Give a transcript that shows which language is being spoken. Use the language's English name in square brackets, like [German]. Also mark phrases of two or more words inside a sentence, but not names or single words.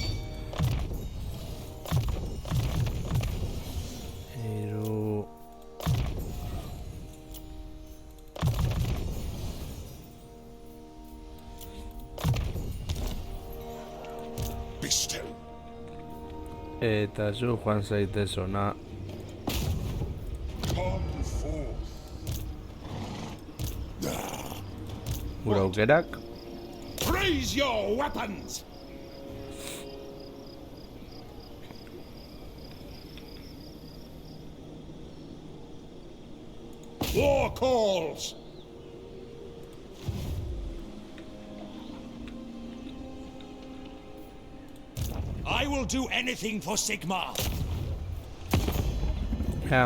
[Basque] Hiru... [English] Be still. [Basque] Eta zu joan zaitez ona. [English] Come forth. [Basque] Gure aukerak. [English] Raise your weapons! War calls! I will do anything for Sigmar. [Basque] Ja.